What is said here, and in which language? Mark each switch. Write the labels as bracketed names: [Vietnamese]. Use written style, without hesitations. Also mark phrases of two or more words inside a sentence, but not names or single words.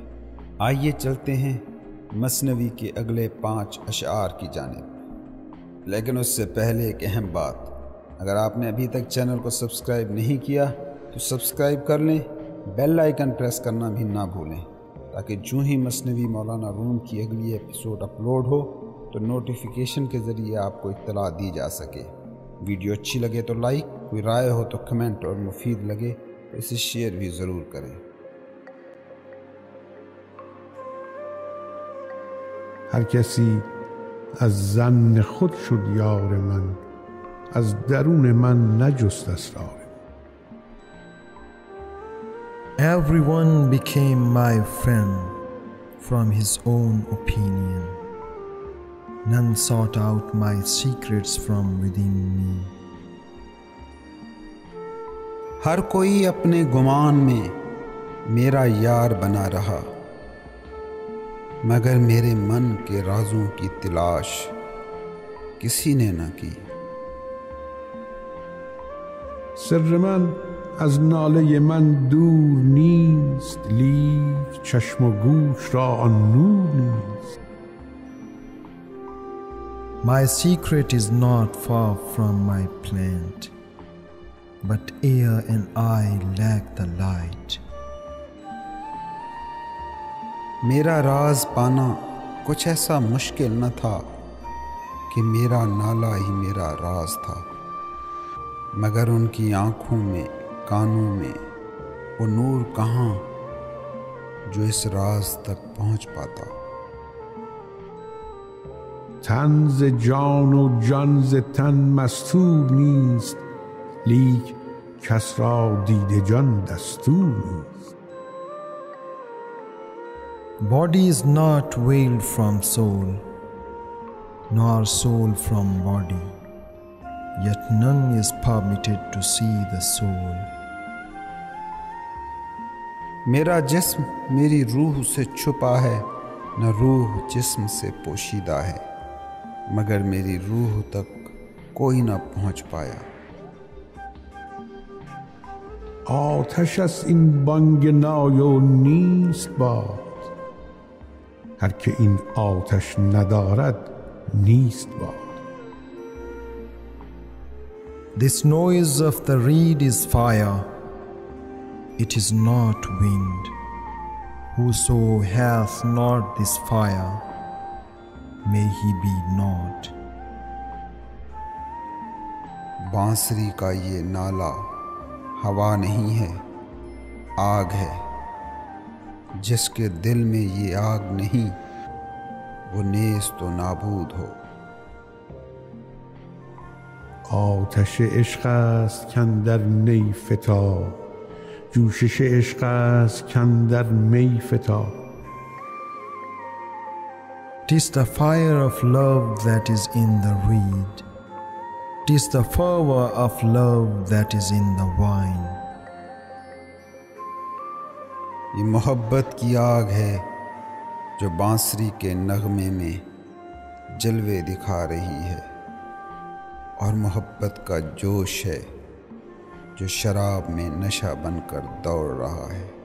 [Urdu] آئیے چلتے ہیں مثنوی کے اگلے 5 اشعار کی جانب، لیکن اس سے پہلے ایک اہم بات، اگر آپ نے ابھی تک چینل کو سبسکرائب نہیں کیا تو سبسکرائب کر لیں، [English] bell icon press [Urdu] کرنا بھی نہ بھولیں، تاکہ جو ہی مثنوی مولانا روم کی اگلی [English] episode upload [Urdu] ہو تو نوٹیفیکیشن کے ذریعے آپ کو اطلاع دی جا سکے۔ ویڈیو اچھی لگے تو لائک، کوئی رائے ہو تو کمنٹ، اور مفید لگے تو اسے شیئر بھی ضرور کریں۔ [Persian] هر کسی از ظن خود شد یار من، از درون من نجست اسرار. [English] Everyone became my friend from his own opinion. None sought out my secrets from within me. [Urdu] ہر کوئی اپنے گمان میں میرا یار بنا رہا، مگر میرے من کے رازوں کی تلاش کسی نے نہ کی۔ [Persian] سر من از ناله من دور نیست، لیک چشم و گوش را آن نور نیست. [English] My secret is not far from my plant, but ear and eye lack the light. [Urdu] میرا راز پانا کچھ ایسا مشکل نہ تھا کہ میرا نالا ہی میرا راز تھا، مگر ان کی آنکھوں میں، کانوں میں وہ نور کہاں جو اس راز تک پہنچ پاتا۔ [Persian] تن ز جان و جان ز تن مستور نیست، لیک کس را دید جان دستور نیست. [English] Body is not veiled from soul, nor soul from body, yet none is permitted to see the soul. [Urdu] میرا جسم میری روح سے چھپا ہے، نہ روح جسم سے پوشیدہ ہے، مگر میری روح تک کوئی نہ پہنچ پایا۔ [Persian] آتش است این بانگ نای و نیست باد، هر که این آتش ندارد نیست باد. [English] This noise of the reed is fire, it is not wind. Whoso hath not this fire, may he be not. [Urdu] بانسری کا یہ نالا ہوا نہیں ہے، آگ ہے، جس کے دل میں یہ آگ نہیں وہ نیست و نابود ہو۔ [Persian] آتش عشق است کاندر نی فتاد، جوشش عشق است کاندر می فتاد. [English] 'Tis the fire of love that is in the reed, 'tis the fervor of love that is in the wine. [Urdu] یہ محبت کی آگ ہے جو بانسری کے نغمے میں جلوے دکھا رہی ہے، اور محبت کا جوش ہے جو شراب میں نشہ بن کر دوڑ رہا ہے۔